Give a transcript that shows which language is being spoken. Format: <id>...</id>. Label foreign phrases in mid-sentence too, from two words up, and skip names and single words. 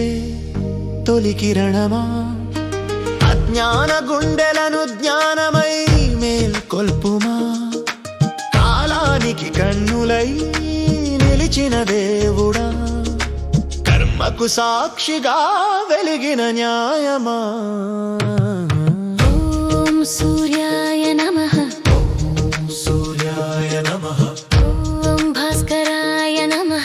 <sa>తొలి కిరణమా, అజ్ఞాన గుండెలను జ్ఞానమై మేల్కొల్పుమా. కాలానికి కన్నులై నిలిచిన దేవుడా, కర్మకు సాక్షిగా వెలిగిన న్యాయమా. ॐ सूर्याय नमः। సూర్యాయ నమః. ॐ भास्कराय नमः।</sa>